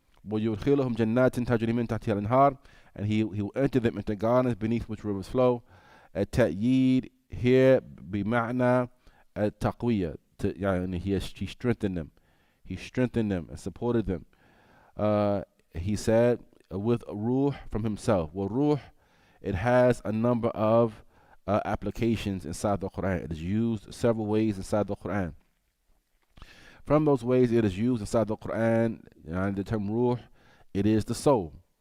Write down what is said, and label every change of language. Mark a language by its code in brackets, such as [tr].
[ar] ويدخلهم جنات تجري من تحتها الأنهار, [en] and He will enter them into gardens beneath which rivers flow. [ar] التأييد [en] here [ar] بمعنى التقوية. [en] He strengthened them. He strengthened them and supported them. He said with ruh from Himself. Well, ruh, it has a number of applications inside the Quran. It is used several ways inside the Quran. From those ways it is used inside the Quran, the term ruh, it is the soul.